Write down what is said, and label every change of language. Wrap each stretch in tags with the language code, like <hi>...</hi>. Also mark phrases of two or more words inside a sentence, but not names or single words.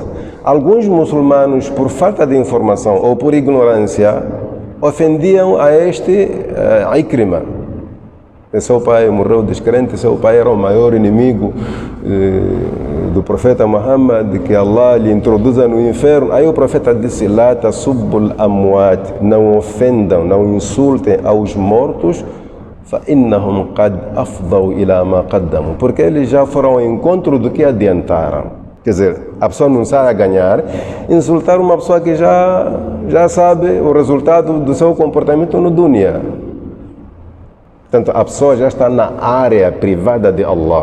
<pt>Alguns muçulmanos, por falta de informação ou por ignorância, ofendiam a este Ikrima. Seu pai morreu descrente, seu pai era o maior inimigo do profeta Muhammad, que Allah lhe introduza no inferno. Aí o profeta disse:</pt> <ar>لا تسبوا الأموات.</ar> <pt>Não ofendam, não insultem aos mortos,</pt> <ar>فَإِنَّهُمْ قَدْ أَفْضَوْا إِلَى مَا قَدَّمُوا.</ar> <pt>Porque eles já foram ao encontro do que adiantaram. Quer dizer, a pessoa não sai a ganhar. Insultar uma pessoa que já sabe o resultado do seu comportamento no dunya. Portanto, a pessoa já está na área privada de Allah.</pt>